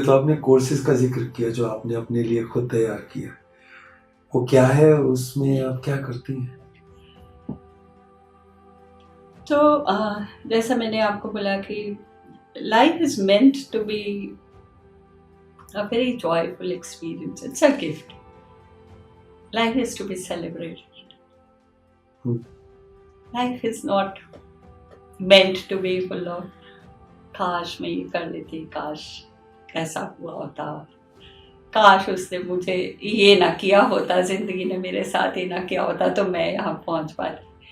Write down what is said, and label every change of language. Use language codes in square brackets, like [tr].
[hi] तो आपने कोर्सेज का जिक्र किया जो आपने अपने लिए खुद तैयार किया, वो क्या है, उसमें आप क्या करती हैं? तो जैसा मैंने आपको बोला कि [en] Life is meant to be a very joyful experience. It's a gift. Life is to be celebrated. Life is not meant to be full of [hi] काश मैं ये कर लेती, काश ऐसा हुआ होता, काश उसने मुझे ये ना किया होता, जिंदगी ने मेरे साथ ये ना किया होता तो मैं यहाँ पहुँच पाती।